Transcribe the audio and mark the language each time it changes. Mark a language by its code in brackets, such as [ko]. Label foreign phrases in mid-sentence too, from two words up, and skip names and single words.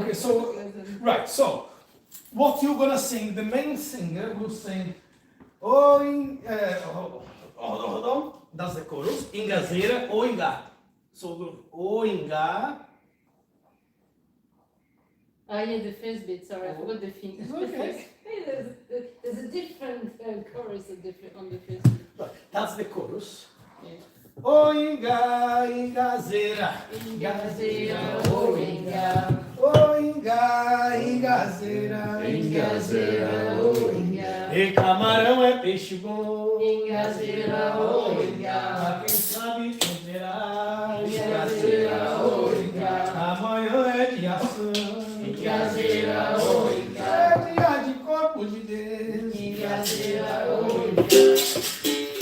[en] Okay, so- Right, so what you're gonna sing, the main singer will sing hold on, that's the chorus, [pt] Ingazeira ou Ingá. So o Ingá. [en] Oh, yeah, the first bit, sorry, I forgot the thing. Okay. Hey, there's a different chorus on the first bit. Right, that's the chorus. Yeah. [pt] O Ingá, Ingazeira. Ingazeira, oh, Inga. O Ingá, Ingazeira. Ingazeira, oh, Inga. E camarão é peixe bom. Ingazeira, oh, Inga. Pra quem sabe entenderá. Ingazeira, oh, Inga. Amanhã é dia santo. Ingazeira, oh, Inga. É dia de corpo de Deus. Ingazeira, oh, Inga.